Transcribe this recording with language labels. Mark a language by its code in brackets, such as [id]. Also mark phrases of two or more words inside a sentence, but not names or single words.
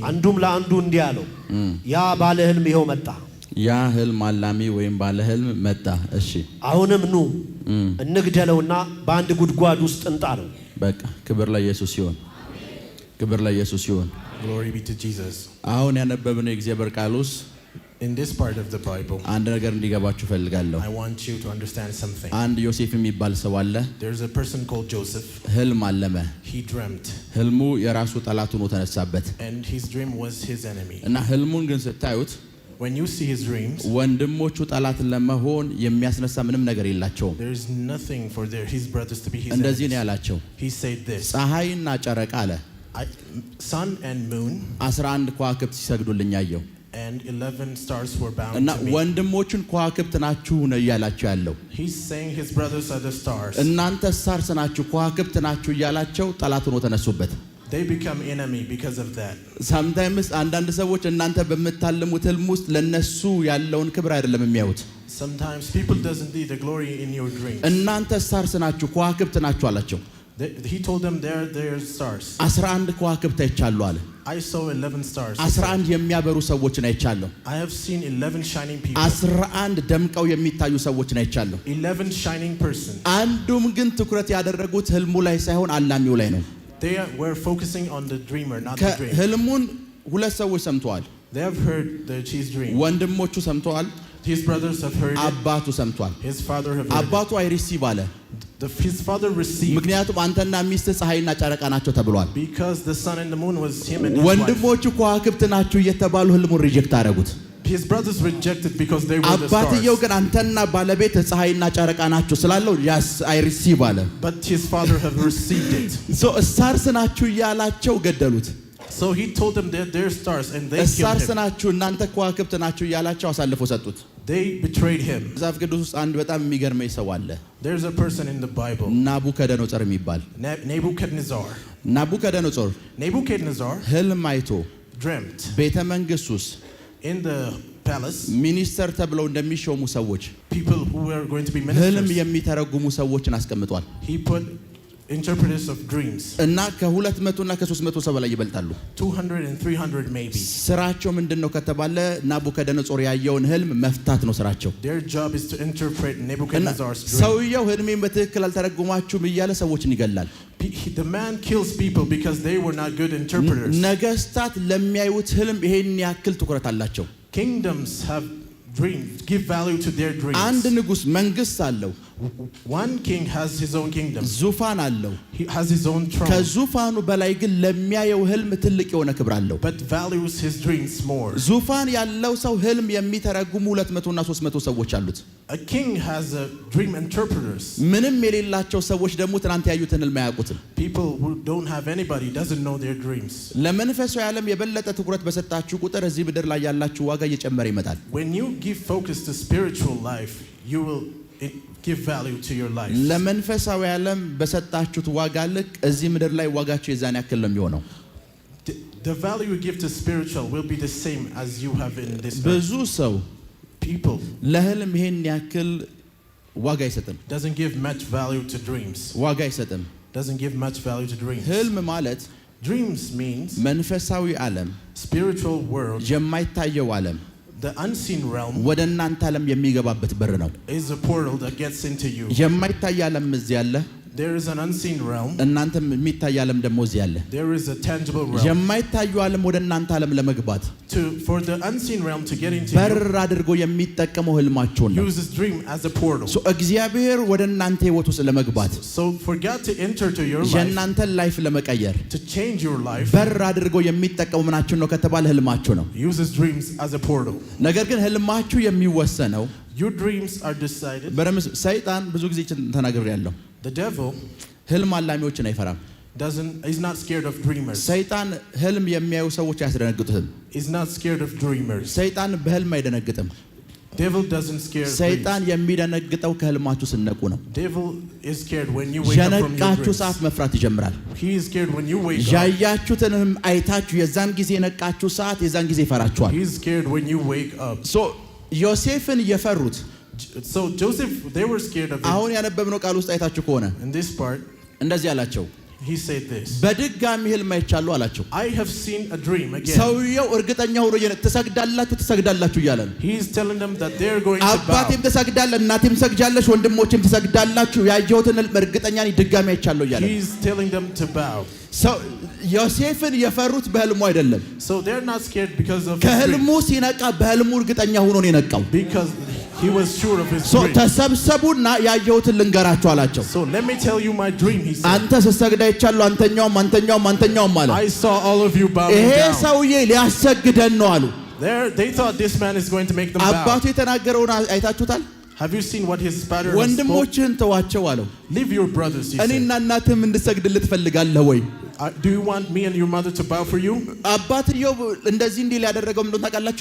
[am] አንዱም ለአንዱ እንዲህ አለው ያ ባለ ህልም ይሄው መጣ ያ ህልም አላሚ ወይም ባለ ህልም መጣ እሺ አሁንም ኑ እንግደለውና በአንድ ጉድጓድ ውስጥ እንጣለው በቃ ክብር ለኢየሱስ ይሁን ክብር ለኢየሱስ ይሁን [en] Glory be to Jesus [am] አሁን ያነበብነው የእግዚአብሔር ቃል ውስጥ [en] In this part of the Bible [am] አንድ ነገር እንዲገባችሁ ፈልጋለሁ [en] I want you to understand something [am] አንድ ዮሴፍ የሚባል ሰው አለ [en] There's a person called Joseph [am] ህልም አለመ [en] He dreamt [am] ህልሙ የራሱ ጠላት ሆኖ ተነሳበት [en] And his dream was his enemy [am] እና ህልሙን ግን ስታዩት [en] When you see his dreams [am] ወንድሞቹ ጠላትን ለመሆን የሚያስነሳ ምንም ነገር የላቸውም [en] There is nothing for his brothers to be his [am] እንደዚህ ነው [en] enemies [am] ያላቸው [en] He said this [am] ፀሐይና ጨረቃ አለ [en] Sun and moon [am] 11 ከዋክብት ሲሰግዱልኝ አየሁ [en] And 11 stars were bound [am] እና [en] to me [am] ወንድሞቹን ከዋክብት ናችሁ ነው ያላቸው ያለው [en] He's saying his brothers are the stars [am] እናንተ ስታርስ ናችሁ ከዋክብት ናችሁ ያላቸው ጠላት ሆኖ ተነሱበት [en] They become enemy because of that [am] Sometimes አንዳንድ ሰዎች እናንተ በመታለሙት ህልም ውስጥ ለነሱ ያለውን ክብር አይደለም የሚያዩት [en] Sometimes people doesn't see the glory in your dreams [am] እናንተ ስታርስ ናችሁ ከዋክብት ናችሁ አላቸው [en] He told them they're stars [am] 11 ከዋክብት አይቻሉ አለ [en] I saw 11 stars [am] 11 የሚያበሩ ሰዎችን አይቻለሁ [en] I have seen 11 shining people [am] 11 ደምቀው የሚታዩ ሰዎችን አይቻለሁ [en] 11 shining person [am] አንዱም ግን ትኩረት ያደረጉት ህልሙ ላይ ሳይሆን አላሚው ላይ ነው [en] They were focusing on the dreamer not the dream [am] ህልሙን ሁለት ሰዎች ሰምተዋል [en] They have heard his dream [am] ወንድሞቹ ሰምተዋል [en] His brothers have heard [am] አባቱ ሰምቷል [en] His father have heard [am] አባቱ አይሪሲቭ አለ [en] His father received [am] ምክንያቱም አንተና ሚስት ፀሐይና ጨረቃ ናቸው ተብሏል [en] Because the sun and the moon was him and his wife [am] ወንድሞቹ ከዋክብት ናቸው እየተባሉ ህልሙን ሪጀክት አደረጉት [en] His brothers rejected because they were the [am] አባትየው [en] stars [am] ግን አንተና ባለቤት ፀሐይና ጨረቃ ናቸው ስላለው [en] yes I receive [am] አለ [en] But his father have received it [am] so ስታርስ ናችሁ ያላቸው ገደሉት [en] So he told them that they're stars and they killed [am] ስታርስ [en] him [am] ናችሁ እናንተ ከዋክብት ናችሁ ያላቸው አሳልፎ ሰጡት [en] They betrayed him [am] መጽሐፍ ቅዱስ ውስጥ አንድ በጣም የሚገርመኝ ሰው አለ [en] There's a person in the Bible [am] ናቡከደነጾር የሚባል ናቡከደነጾር ህልም አይቶ [en] dreamt [am] ቤተ መንግስት ውስጥ [en] in the palace [am] ሚኒስተር ተብለው እንደሚሾሙ ሰዎች [en] people who were going to be [am] ህልም [en] ministers [am] የሚተረጉሙ ሰዎችን አስቀምጧል [en] He put interpreters of dreams [am] እና ከ200 እና ከ300 ሰው በላይ ይበልጣሉ [en] 200 and 300 maybe [am] ስራቸው ምንድነው ከተባለ ናቡከደነጾር ያየውን ህልም መፍታት ነው ስራቸው [en] Their job is to interpret Nebuchadnezzar's dream [am] ሰውየው ህልሜን በትክክል አልተረጉማችሁም እያለ ሰዎችን ይገላል [en] The man kills people because they were not good interpreters [am] ነገስታት ለሚያዩት ህልም ይሄን ያክል ትኩረት አላቸው [en] Kingdoms have dream, give value to their dreams. [am] አንድ ንጉስ መንግስት አለው። [en] One king has his own kingdom. [am] ዙፋን አለው። [en] He has his own throne. [am] ከዙፋኑ በላይ ግን ለሚያየው ህልም ትልቅ የሆነ ክብር አለው። [en] But values his dreams more. [am] ዙፋን ያለው ሰው ህልም የሚተረጉሙ 200 እና 300 ሰዎች አሉት። [en] A king has dream interpreters. [am] ምንም የሌላቸው ሰዎች ደግሞ ትናንት ያዩትን ህልም አያውቁትም። [en] People who don't have anybody doesn't know their dreams. [am] ለመንፈሳዊ ዓለም የበለጠ ትኩረት በሰጣችሁ ቁጥር እዚህ ምድር ላይ ያላችሁ ዋጋ እየጨመረ ይመጣል። [en] When you give focus to spiritual life, you will give value to your life. [am] ለመንፈሳዊ ዓለም በሰጣችሁት ዋጋ ልክ እዚህ ምድር ላይ ዋጋችሁ የዛን ያክል ነው የሚሆነው። [en] The value you give to spiritual will be the same as you have in this earth. [am] ብዙ ሰው [en] People [am] ለህልም ይሄን ያክል ዋጋ አይሰጥም። [en] doesn't give much value to dreams. [am] ዋጋ አይሰጥም። [en] Doesn't give much value to dreams. [am] ህልም ማለት [en] Dreams means [am] መንፈሳዊ ዓለም [en] spiritual world. [am] የማይታየው ዓለም [en] The unseen realm [am] ወደ እናንተ ዓለም የሚገባበት በር ነው። [en] is a portal that gets into you. [am] የማይታይ ዓለም እዚህ አለ። [en] There is an unseen realm. [am] እናንተም የሚታይ ዓለም ደግሞ እዚህ አለ። [en] There is a tangible realm. [am] የማይታዩ ዓለም ወደ እናንተ ዓለም ለመግባት [en] For the unseen realm to get into [am] በር [en] you, [am] አድርጎ የሚጠቀመው ህልማቸውን ነው። [en] uses dream as a portal. [am] እግዚአብሔር ወደ እናንተ ህይወት ውስጥ ለመግባት [en] So for God to enter to your life, [am] የእናንተን ላይፍ ለመቀየር [en] to change your life, [am] በር አድርጎ የሚጠቀመው ምናችን ነው ከተባለ ህልማችሁ ነው። [en] uses dreams as a portal. [am] ነገር ግን ህልማችሁ የሚወሰነው [en] Your dreams are decided. [am] ሰይጣን ብዙ ጊዜ ተናግሬያለሁ። [en] The devil [am] ህልም አላሚዎችን አይፈራም። [en] is not scared of dreamers. [am] ሰይጣን ህልም የሚያዩ ሰዎች አያስደነግጡትም። [en] He's not scared of dreamers. [am] ሰይጣን በህልም አይደነግጥም። [en] Devil doesn't scare [am] ሰይጣን [en] dreams. [am] የሚደነግጠው ከህልማችሁ ስነቁ ነው። [en] Devil is scared when you wake up from your [am] የነቃችሁ [en] dreams. [am] ሰዓት መፍራት ይጀምራል። [en] He is scared when you wake up. [am] ያያችሁትን ህልም አይታችሁ የዛን ጊዜ የነቃችሁ ሰዓት የዛን ጊዜ ይፈራችኋል። [en] He is scared when you wake up. [am] ዮሴፍን የፈሩት [en] So Joseph, they were scared of him. [am] አሁን ያነበብነው ቃል ውስጥ አይታችሁ ከሆነ [en] In this part, [am] እንደዚህ አላቸው። [en] he said this. [am] በድጋሚ ህልም አይቻለሁ አላቸው። [en] I have seen a dream again. [am] ሰውየው እርግጠኛ ሆኖ ትሰግዳላችሁ እያለ ነው። [en] He is telling them that they are going to bow. [am] አባቴም ትሰግዳለህ፣ እናቴም ትሰግጃለሽ፣ ወንድሞቼም ትሰግዳላችሁ፣ ያየሁትን ህልም እርግጠኛ ነኝ ድጋሚ አይቻለሁ እያለ ነው። [en] He is telling them to bow. [am] ዮሴፍን የፈሩት በህልሙ አይደለም። [en] So they're not scared because of his dream. [am] ከህልሙ ሲነቃ በህልሙ እርግጠኛ ሆኖ ነው የነቃው። [en] Because he was sure of his dream. [am] ተሰብሰቡና ያየሁትን ልንገራችሁ አላቸው። [en] So let me tell you my dream, he said. [am] አንተ ስትሰግድ አይቻለሁ፣ አንተኛውም አለ። [en] I saw all of you bowing [am] ይሄ [en] down. [am] ሰውዬ ሊያሰግደን ነው አሉ። [en] They thought this man is going to make them bow. [am] አባቱ የተናገረውን አይታችሁታል? [en] Have you seen what his father spoke? [am] ወንድሞችህን ተዋቸው አለው። [en] Leave your brothers, he said. [am] እኔና እናትህም እንድሰግድልህ ትፈልጋለህ ወይ? [en] Do you want me and your mother to bow for you? [am] አባትየው እንደዚህ እንዲህ ሊያደረገው ምንድነው ታውቃላችሁ?